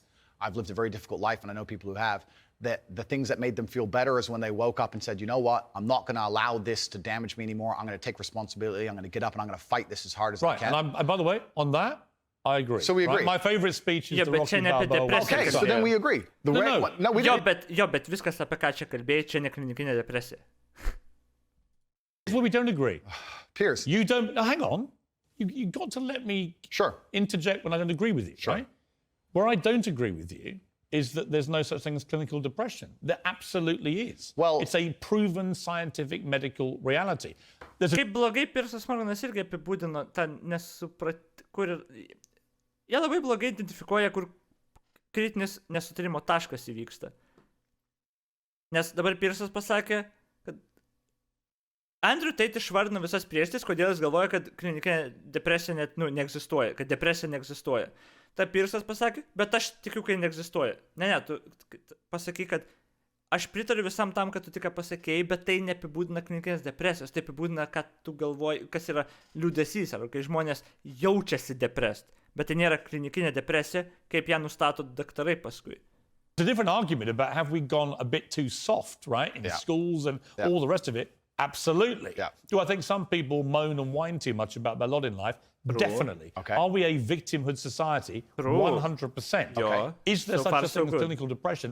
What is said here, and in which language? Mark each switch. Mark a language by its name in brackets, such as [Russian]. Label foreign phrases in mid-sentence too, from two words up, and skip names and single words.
[English] I've lived a very difficult life, and I know people who have, that the things that made them feel better is when they woke up and said, you know what, I'm not going to allow this to damage me anymore. I'm going to take responsibility. I'm going to get up and I'm going to fight this as hard as I can. Right, and by the way, on that, I agree. So we agree. Right? My favorite speech is the Rocky Balboa. Okay, so then we agree. No, [Lithuanian] we bet viskas apie ką čia kalbėjai, čia ne klinikinė depresija. [English] That's what we don't agree. Piers. You don't, hang on. You've got to let me interject when I don't agree with you, right? Where I don't agree with you is that there's no such thing as clinical depression. There absolutely is. Well, it's a proven scientific medical reality. [Lithuanian] Kaip blogai Piersas Morganas irgi apibūdino tą kur jie labai blogai identifikuoja, kur kritinis nesutarimo taškas įvyksta. Nes dabar Piersas pasakė, kad Andrew Tate išvardino visas priežastis, kodėl jis galvoja, kad klinikinė depresija net neegzistuoja, kad depresija neegzistuoja. Ta Piersas pasakė, bet aš tikiu, kad neegzistuoja. Ne, tu pasakai, kad aš pritariu visam tam, kad tu tik pasakėjai, bet tai neapibūdina klinikinės depresijos, tai apibūdina, kad tu galvoji, kas yra liūdesys, ar kai žmonės jaučiasi depressed, bet tai nėra klinikinė depresija, kaip ją nustato daktarai paskui. [English] It's a different argument about have we gone a bit too soft, right, in schools and all the rest of it. Absolutely. Do I think some people moan and whine too much about their lot in life? Definitely. Okay. Are we a victimhood society? 100%. Okay. Is there such a thing as clinical depression?